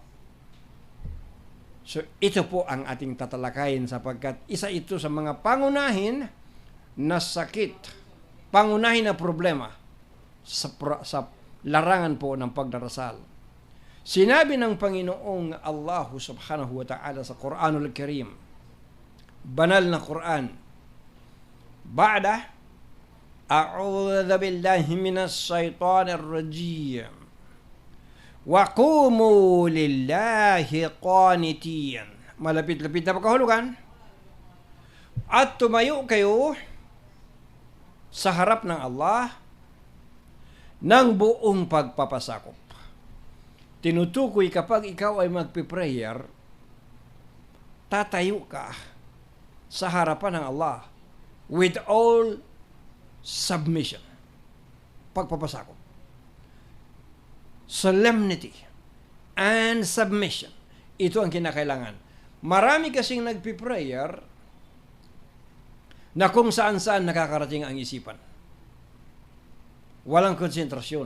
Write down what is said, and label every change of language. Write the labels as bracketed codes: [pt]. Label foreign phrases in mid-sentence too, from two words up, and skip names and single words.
[tl] So, ito po ang ating tatalakayin sapagkat isa ito sa mga pangunahin na sakit, pangunahin na problema sa larangan po ng pagdarasal. Sinabi ng Panginoong Allah [ar] سبحانه وتعالى sa القرآن الكريم, [tl] banal na Quran, [ar] بعد، أعوذ بالله من الشيطان الرجيم. وقوموا لله قانتين. [tl] Malapit-lapit na pagkahulugan. At tumayo kayo sa harap ng Allah ng buong pagpapasakop. Tinutukoy kapag ikaw ay magpiprayer, tatayo ka sa harapan ng Allah [en] with all submission. [tl] Pagpapasakop. [en] Solemnity and submission. [tl] Ito ang kinakailangan. Marami kasing nagpiprayer na kung saan-saan nakakarating ang isipan. Walang konsentrasyon.